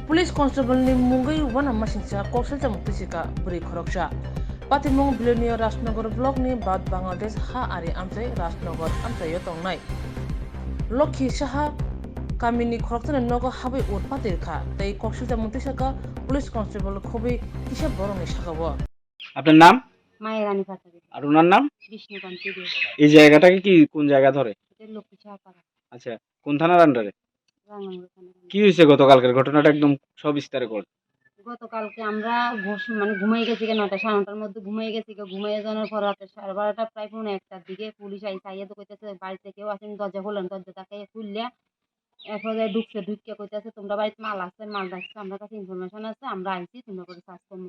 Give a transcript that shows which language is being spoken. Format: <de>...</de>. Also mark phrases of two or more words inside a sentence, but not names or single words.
<en>Police Constable</en> <trp>ni Mungai wana masingsa Koksilchakhe Tisika Borokrok Patirwkha Bilonia Rajnagar Block ni Bharat-Bangla ha ari amchai Radhanagar amchai yotongnai Lakshmi Saha kamini khorokjani Nogo Habwi Patirwkha tei Koksilchakhe Tisika</trp> <en>Police Constable</en> <trp>Khobi kisa boroni sakabo।</trp> <bn>আপনার নাম? মায়েরানি পাঠাবে আর ওনার নাম? বিষ্ণুকান্তি দে। এই জায়গাটাকে কি কোন জায়গা ধরে? এটা লক্ষ্মী সাহা পাড়া আচ্ছা, কোন থানার আন্ডারে? রাঙ্গামাটি থানা। কি হয়েছে গতকালকের ঘটনাটা একদম সবিস্তারে কর। গতকালকে আমরা ঘুমাই গেছি 9টা 9:30টার মধ্যে ঘুমাই গেছি ঘুমাইয়ে যাওয়ার পর রাতে 12:30টা প্রায় 1:45টার দিকে পুলিশ আইসা তো কইতেছে বাড়িতে কেউ আসেনি, দরজা খোলেন, দরজা তাকে খুললে এরপরে ঢুকছে কইতেছে তোমরা বাড়িতে মাল আছে, মাল রাখছে, আমরা কাছে ইনফরমেশন আছে, আমরা আইছি তোমরা করে সার্চ করবো।</bn>